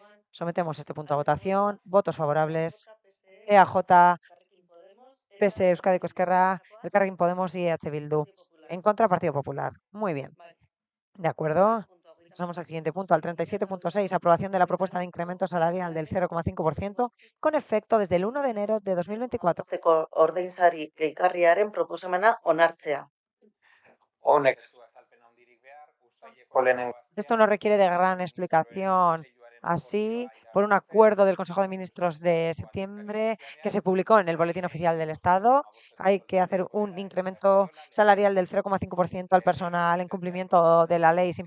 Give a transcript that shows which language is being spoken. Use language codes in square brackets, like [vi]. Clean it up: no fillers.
[es] Sometemos este punto a votación. Votos favorables: EAJ, PS Euskadi Esquerra, Elkarrekin Podemos y EH Bildu. En contra, Partido Popular. Muy bien. De acuerdo. Pasamos al siguiente punto, al 37.6, aprobación de la propuesta de incremento salarial del 0,5% con efecto desde el 1 de enero de 2024. [eu] Arteko ordainsari gehigarriaren proposamena onartzea. Honek ez du azalpen handirik behar, uztaileko lehenengo [es] Esto no requiere de gran explicación. Así, por un acuerdo del Consejo de Ministros de septiembre que se publicó en el Boletín Oficial del Estado, hay que hacer un incremento salarial del 0,5% al personal en cumplimiento de la ley.